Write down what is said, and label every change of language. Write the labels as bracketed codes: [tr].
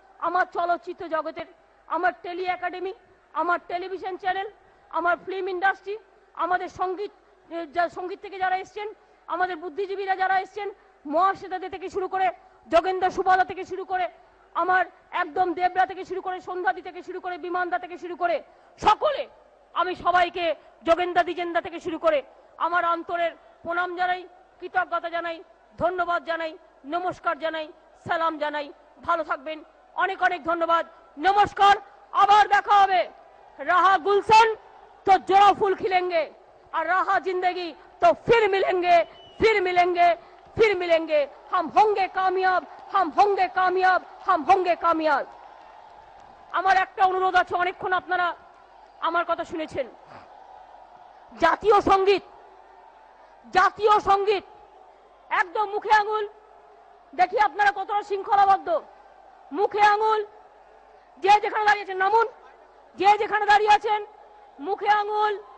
[bn] আমার চলচ্চিত্র জগতের, আমার টেলি একাডেমি, আমার টেলিভিশন চ্যানেল, আমার ফিল্ম ইন্ডাস্ট্রি, আমাদের সঙ্গীত থেকে যারা এসছেন, আমাদের বুদ্ধিজীবীরা যারা এসছেন, মহাশ্বেতা থেকে শুরু করে যোগেন্দ্র সুবালা থেকে শুরু করে, আমার একদম দেবরা থেকে শুরু করে, সন্ধ্যাদি থেকে শুরু করে, বিমানদা থেকে শুরু করে সকলে, আমি সবাইকে, যোগেন্দা দিজেন্দা থেকে শুরু করে আমার অন্তরের প্রণাম জানাই, কৃতজ্ঞতা জানাই, ধন্যবাদ জানাই, নমস্কার জানাই, সালাম জানাই। ভালো থাকবেন। অনেক অনেক ধন্যবাদ। নমস্কার। আবার দেখা হবে। [hi] रहा गुलशन तो जरा फूल खिलेंगे, और रहा जिंदगी तो फिर मिलेंगे, फिर मिलेंगे, फिर मिलेंगे। हम होंगे कामयाब, हम होंगे कामयाब, हम होंगे कामयाब। [bn] আমার একটা অনুরোধ আছে, অনেকক্ষণ আপনারা আমার কথা শুনেছেন। জাতীয় সঙ্গীত, জাতীয় সঙ্গীত একদম মুখে আঙুল, দেখি আপনারা কতটা শৃঙ্খলাবদ্ধ। মুখে আঙুল, যে যেখানে দাঁড়িয়েছেন নামুন, যে যেখানে দাঁড়িয়ে আছেন মুখে আঙুল।